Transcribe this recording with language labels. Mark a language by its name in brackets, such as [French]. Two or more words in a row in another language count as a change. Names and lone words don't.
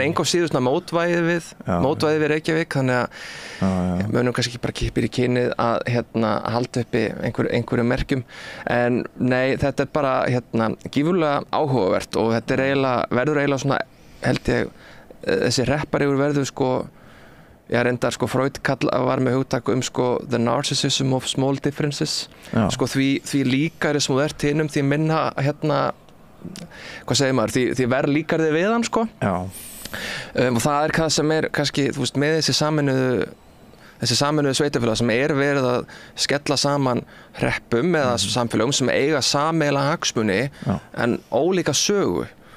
[Icelandic] engu síður svona mótvæðið við Reykjavík þannig að mönnum kannski ekki bara kippir í kynið að halda uppi einhverjum merkjum en nei þetta er bara gífurlega áhugavert og þetta er verður eiginlega svona held ég þessi hrepparigur verður sko, ég reyndar sko Freud var með hugtak sko [English] the narcissism of small differences, [Icelandic] sko því líkari sem þú ert hinum, því minna hvað segir maður, því verð líkar þið við hann sko. Og það hvað sem kannski, þú veist, með þessi saminuðu sveitafélag sem verið að skella saman hreppum eða samfélögum sem eiga sameiginlega hagsmuni en ólíka sögu.